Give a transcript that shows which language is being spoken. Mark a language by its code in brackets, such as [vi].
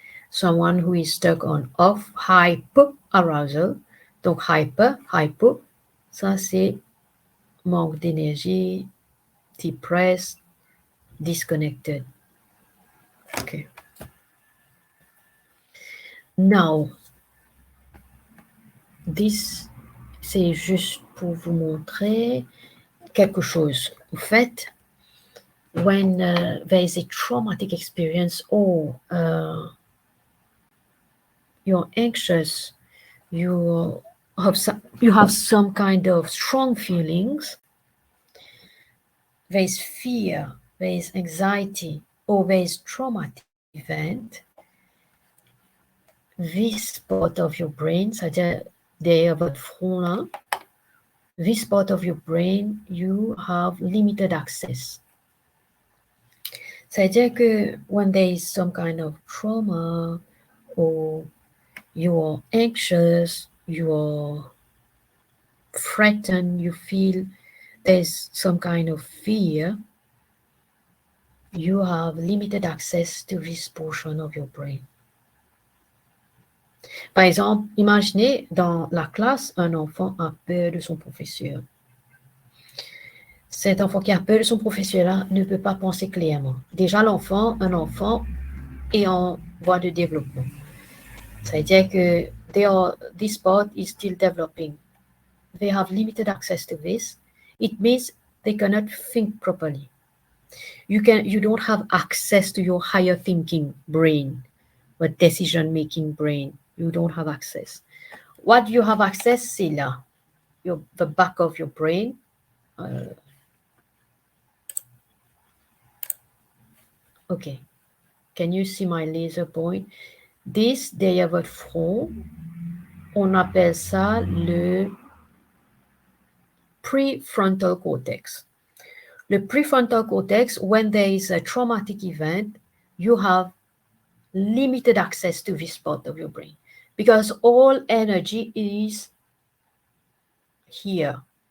[en] Someone who is stuck on off, hyperarousal. [fr] Donc hypo, ça c'est manque d'énergie, [en] depressed, disconnected. Okay. Now, this, [fr] c'est juste pour vous montrer quelque chose. En fait, [en] when there is a traumatic experience or you're anxious, you have some kind of strong feelings, there is fear, there is anxiety, or there is traumatic event, this part of your brain, [fr] c'est-à-dire derrière votre front là, [en] this part of your brain, you have limited access. [fr] C'est-à-dire que [en] when there is some kind of trauma or you are anxious, you are threatened, you feel there's some kind of fear, you have limited access to this portion of your brain. [fr] Par exemple, imaginez dans la classe, un enfant a peur de son professeur. Cet enfant qui a peur de son professeur-là ne peut pas penser clairement. Déjà, un enfant est en voie de développement. C'est-à-dire que [en] this part is still developing. They have limited access to this. It means they cannot think properly. You don't have access to your higher thinking brain, but decision-making brain. You don't have access. What you have access, [fr] c'est là, [en] the back of your brain. Okay, can you see my laser point? This, [fr] derrière votre front, on appelle ça le prefrontal cortex. [en] Le prefrontal cortex, when there is a traumatic event, you have limited access to this part of your brain because all energy is here.